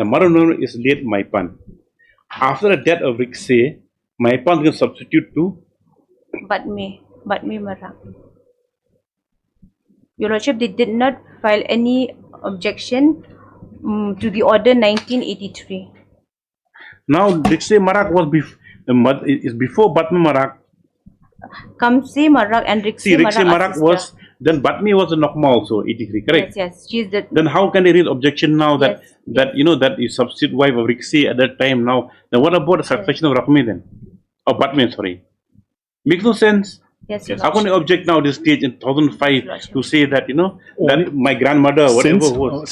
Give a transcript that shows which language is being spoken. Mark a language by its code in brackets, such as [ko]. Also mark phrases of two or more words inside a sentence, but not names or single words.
[en] The mother is late Maipan. After the death of Rikse, Maipan can substitute to Batmi Marak. Your Lordship, they did not file any objection to the order 1983. Now Rikse Marak was before Batmi Marak. Kamse Marak and Rikse See, Rikse Marak Marak was, then Batmi was a Nokma also, 83, correct? Yes, yes. She is the. Then how can they raise objection now that, Yes. that is substitute wife of Rikse at that time now? Then what about the succession of Rakmi then? Of Batmi, sorry. Makes no sense. Yes, Your How can they object now this stage in 2005 to say that, that my grandmother, whatever was.